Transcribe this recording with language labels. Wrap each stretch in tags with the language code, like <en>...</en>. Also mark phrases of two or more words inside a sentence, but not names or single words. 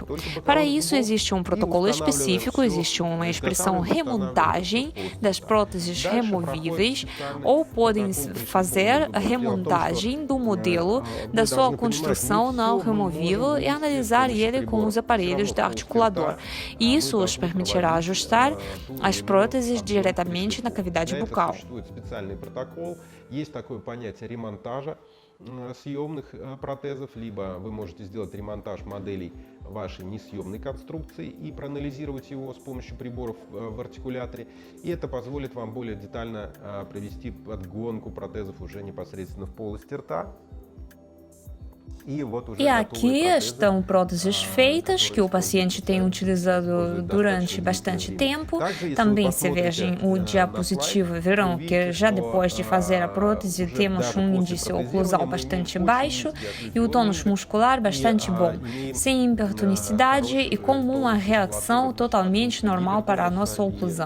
<pt>Para isso, existe um protocolo específico, existe uma expressão remontagem das próteses removíveis, ou podem fazer a remontagem do modelo da sua construção não removível e analisar ele com os aparelhos do articulador. E isso os permitirá ajustar as próteses diretamente na cavidade bucal.</pt> <ru>Съемных протезов, либо вы можете сделать ремонтаж моделей вашей несъемной конструкции и проанализировать его с помощью приборов в артикуляторе. И это позволит вам более детально провести подгонку протезов уже непосредственно в полости рта.</ru> <pt>E aqui estão próteses feitas que o paciente tem utilizado durante bastante tempo. Também se vejam o diapositivo, verão que já depois de fazer a prótese temos um índice oclusal bastante baixo e o tônus muscular bastante bom, sem hipertonicidade e com uma reação totalmente normal para a nossa oclusão.</pt>